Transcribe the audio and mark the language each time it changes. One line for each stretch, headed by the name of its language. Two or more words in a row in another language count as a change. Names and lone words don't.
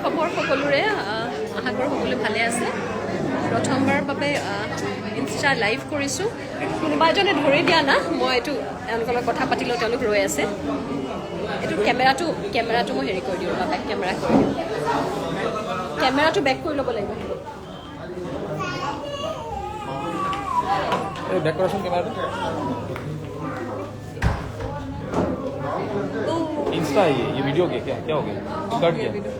Assamese: সকলোৰে আশা কৰোঁ সকলোৱে ভালে আছে প্ৰথমবাৰৰ বাবে
English: insta live
Assamese: কৰিছোঁ কোনোবা এজনে ধৰি দিয়া না মই এইটো এওঁলোকৰ লগত কথা পাতিলেও তেওঁলোক ৰৈ আছে এইটো কেমেৰাটো মই হেৰি কৰি দিওঁ বা
English: back camera
Assamese: কৰি দিওঁ কেমেৰাটো বেক কৰি ল'ব লাগিব
Hindi: बैक करो कैमरा इंस्टा है ये वीडियो के क्या हो गया कट गया